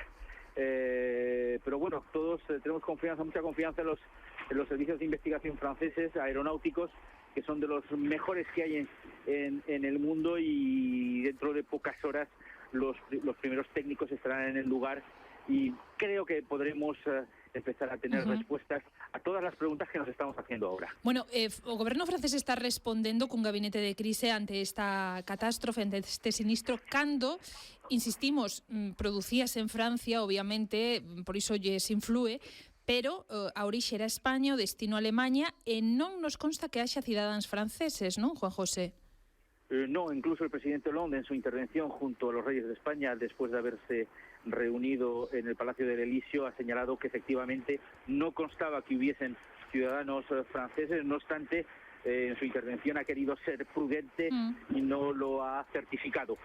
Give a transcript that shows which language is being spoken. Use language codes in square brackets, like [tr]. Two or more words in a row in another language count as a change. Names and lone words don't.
[es] Pero bueno, todos tenemos mucha confianza en los servicios de investigación franceses, aeronáuticos, que son de los mejores que hay en el mundo, y dentro de pocas horas los primeros técnicos estarán en el lugar y creo que podremos empezar a tener respuestas a todas las preguntas que nos estamos haciendo ahora. Bueno, [gl] o goberno francés está respondendo cun gabinete de crise ante esta catástrofe, ante este sinistro, cando, insistimos, producíase en Francia, obviamente, por iso lles inflúe, pero a orixe era España, o destino Alemaña, e non nos consta que haxa cidadáns franceses, non, Juan José? [es] No, incluso el presidente Hollande en su intervención junto a los Reyes de España, después de haberse reunido en el Palacio del Elíseo, ha señalado que efectivamente no constaba que hubiesen ciudadanos franceses. No obstante, en su intervención ha querido ser prudente y no lo ha certificado.